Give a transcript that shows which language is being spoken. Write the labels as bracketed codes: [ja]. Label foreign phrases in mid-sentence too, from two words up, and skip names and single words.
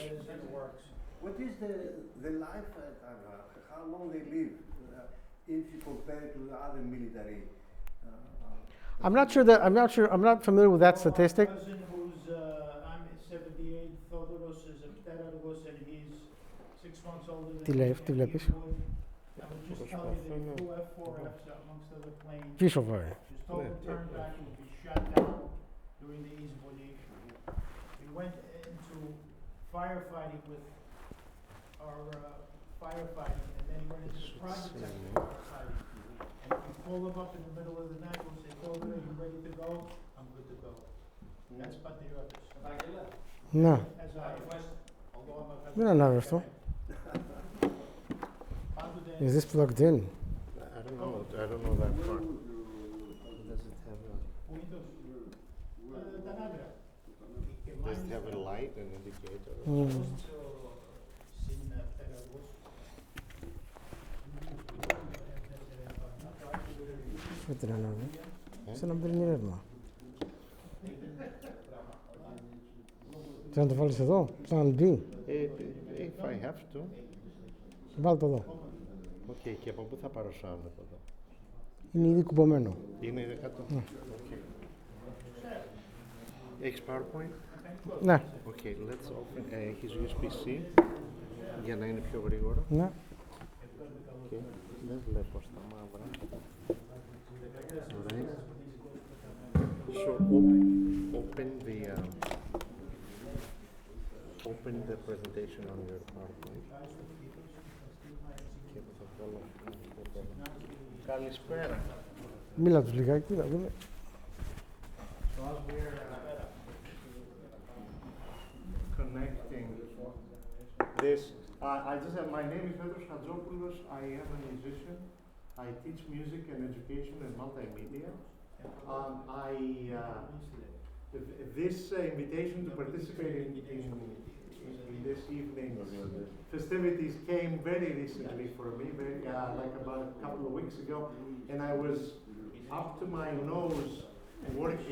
[en] What is the life, how long they live, if you compare it to the other military? I'm not familiar with that statistic. My cousin who's, I'm 78, Thodoros is a Pteros, and he's 6 months older than me. [el] Τι βλέπεις? [en] I would just tell you that he flew F-4Fs amongst other planes. [el] Πίσω βέβαια. [en] Just told him turn back and be shot down during the insubordination. We went into firefighting with our firefighting, and then he went into the private sector firefighting. And if you call him up in the middle of the night, we'll say, Thodo, are you ready to go? I'm good to go. That's patriotis. No. As I request, although I'm a [el] Δεν ανάβει αυτό. [en] Is this plugged in? I don't know that part. Does it have a light and indicator? [el] Δεν την ανάβει. Σαν να μπαίνει ρεύμα. Θέλω να το βάλεις εδώ, σαν D. [en] If I have to. [el] Βάλ' το εδώ. Okay, και από πού θα πάρω sound από εδώ? Είναι ήδη κουμπωμένο. Είναι ήδη κάτω. Okay. Έχεις PowerPoint? Ναι. [en] Okay, let's open. [el] Έχεις USB-C για να είναι πιο γρήγορο. Ναι. Okay. Δεν βλέπω στα μαύρα. [en] Right. So open the presentation on your PowerPoint. [el] Καλησπέρα. Μίλα τους λιγάκι, να δούμε. [en] Connecting this. I just have, my name is Petros Hatjopoulos. I am a musician. I teach music and education and multimedia. This invitation to participate in this evening's festivities came very recently for me, like about a couple of weeks ago, and I was up to my nose working.